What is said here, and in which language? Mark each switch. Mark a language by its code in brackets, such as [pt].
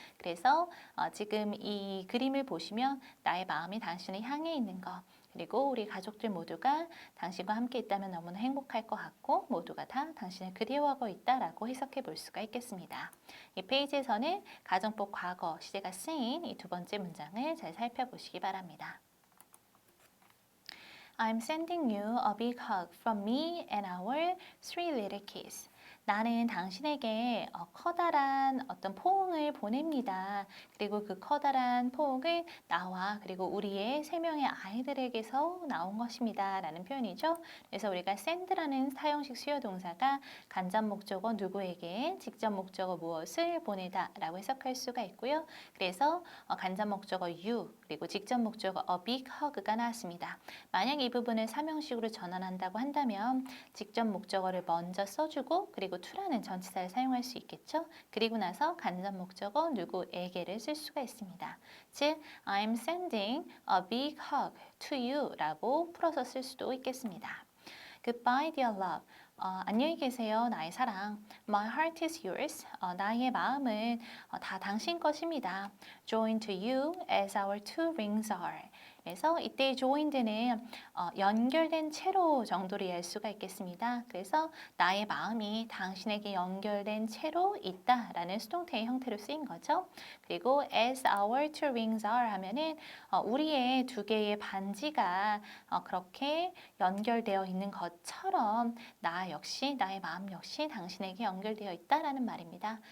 [ko] 그래서 지금 이 그림을 보시면 나의 마음이 당신을 향해 있는 것 그리고 우리 가족들 모두가 당신과 함께 있다면 너무나 행복할 것 같고 모두가 다 당신을 그리워하고 있다라고 해석해 볼 수가 있겠습니다. 이 페이지에서는 가정법 과거 시제가 쓰인 이 두 번째 문장을 잘 살펴보시기 바랍니다. [en] I'm sending you a big hug from me and our three little kids. [ko] 나는 당신에게 커다란 어떤 포옹을 보냅니다. 그리고 그 커다란 포옹은 나와 그리고 우리의 세 명의 아이들에게서 나온 것입니다. 라는 표현이죠. 그래서 우리가 send라는 사형식 수요 동사가 간접 목적어 누구에게, 직접 목적어 무엇을 보내다 라고 해석할 수가 있고요. 그래서 간접 목적어 you 그리고 직접 목적어 [en] a big hug [ko] 가 나왔습니다. 만약 이 부분을 사명식으로 전환한다고 한다면 직접 목적어를 먼저 써주고 그리고 to라는 전치사를 사용할 수 있겠죠. 그리고 나서 간접 목적어 누구에게를 쓸 수가 있습니다. 즉, [en] I'm sending a big hug to you [ko] 라고 풀어서 쓸 수도 있겠습니다. [en] Goodbye, dear love. [ko] 안녕히 계세요, 나의 사랑. [en] My heart is yours. [ko] 나의 마음은 다 당신 것입니다. [en] Joined to you as our two rings are. [ko] 그래서 이때 joined는 연결된 채로 정도로 이해할 수가 있겠습니다. 그래서 나의 마음이 당신에게 연결된 채로 있다라는 수동태의 형태로 쓰인 거죠. 그리고 [en] as our two rings are [ko] 하면은 우리의 두 개의 반지가 그렇게 연결되어 있는 것처럼 나 역시 나의 마음 역시 당신에게 연결되어 있다라는 말입니다.